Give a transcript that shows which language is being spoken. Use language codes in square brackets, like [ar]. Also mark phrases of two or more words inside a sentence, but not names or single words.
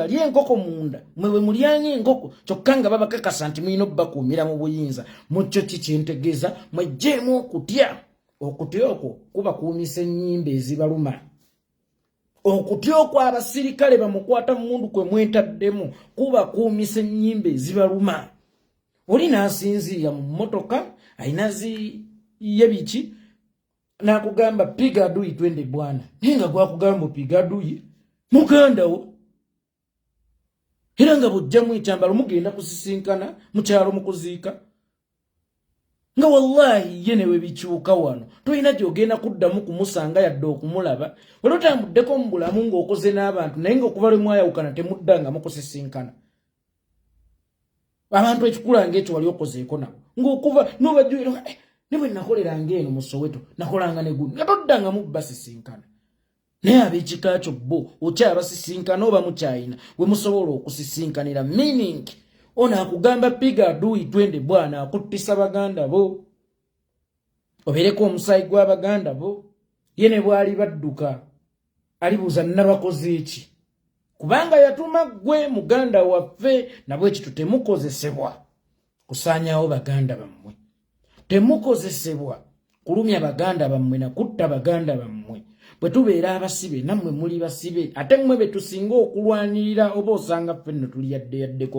[lg] balya enkoko munda mwe bwe mulyanye enkoko kyokka nga babakakasa nti mulina obbakuumira mu buyinza mukyo kikyentegeeza mwejjeemu okutya okwo kubakuumisa ennyimba ezibaluma okutya okwo abasirikale bamukwata mundu kwe mwetaddemu kubakuumisa ennyimba ezibaluma oli n'asinziira mu mmotoka ayina ye biki n'akugamba [sw] piga adui twende bwana [lg] naye nga gwakugamba [sw] piga adui [lg] muganda wo era nga bujjamu ekyambalo mugenda kusisinkana mu kyalo mu kuziika nga wallahi ye newe bikyuka wano tolina gy'ogenda kuddamu kumusanga yadde okumulaba wali otambuddeko mu bulamu ng'okoze n'abantu naye ng'okuva lwe mwayawukana temuddanga mukusisinkana abantu ekikula ng'ekyo wali okozeeko nabo ng'okuva n'obajjuira ne bwe nakoleranga eno mu Soweto nakolanga ne gundi nga toddanga mu basisinkana naye ab'ekika kyo bo okyabasisinkana oba mukyayina we musobola okusisinkanira meaning ono akugamba [sw] piga adui twende bwana [lg] akuttisa baganda bo obereko omusayi gw'abaganda bo ye ne bwali badduka alibuuza nabakoze eki kubanga yatuma gwe muganda waffe nabwe ekyo temukozesebwa kusaanyawo baganda bammwe temukozesebwa kulumya baganda bammwe nakutta baganda bammwe bwe tubeera abasibe nammwe muli basibe ate mmwe be tusinga okulwanirira oba osanga ffenno tuli yaddeyaddeko